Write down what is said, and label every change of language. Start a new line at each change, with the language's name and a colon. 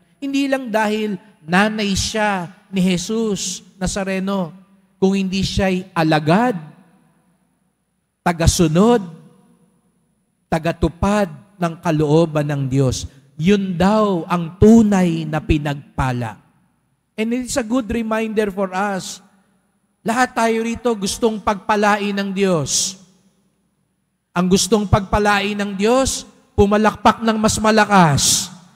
Filipino: Hindi lang dahil nanay siya ni Jesus Nazareno, kung hindi siya'y alagad, tagasunod, tagatupad ng kalooban ng Diyos. Yun daw ang tunay na pinagpala.
English: And it's a good reminder for us.
Filipino: Lahat tayo rito gustong pagpalain ng Diyos. Ang gustong pagpalain ng Diyos, pumalakpak ng mas malakas.